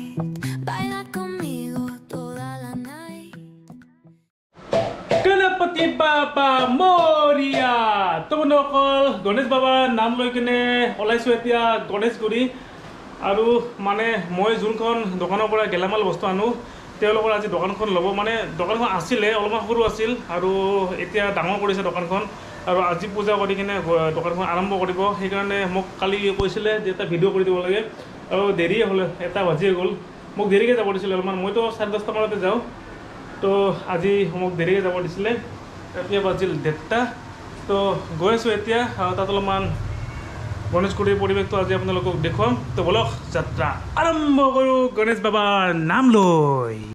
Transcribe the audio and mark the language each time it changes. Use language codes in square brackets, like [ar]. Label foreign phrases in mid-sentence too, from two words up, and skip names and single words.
[es] Baila conmigo toda la night. [mr] Ganapati Baba Moria! [as] তোমালোকৰ গণেশ বাবাৰ নাম লৈ কিনে ওলাইছোঁ এতিয়া গণেশগুৰি আৰু মানে মই যোনখন দোকানৰ পৰা গেলামাল বস্তু আনো তেওঁলোকৰ আজি দোকানখন ল'ব মানে দোকানখন আছিলে অলপমান সৰু আছিল আৰু এতিয়া ডাঙৰ কৰিছে দোকানখন আৰু আজি পূজা কৰি কিনে দোকানখন আৰম্ভ কৰিব সেইকাৰণে মোক কালি কৈছিলে যে এটা ভিডিঅ' কৰি দিব লাগে আৰু দেৰি হ'ল 1 বাজিয়ে গ'ল মোক দেৰিকৈ যাব দিছিলে অলপমান মইতো 10:30 মানতে যাওঁ তো আজি মোক দেৰিকৈ যাব দিছিলে এতিয়া বাজিল 1:30 তো গৈ আছোঁ এতিয়া তাত অলপমান গণেশগুৰিৰ পৰিৱেশটো আজি আপোনালোকক দেখুৱাম তো বলক যাত্ৰা আৰম্ভ কৰোঁ গণেশ বাবাৰ নাম লৈ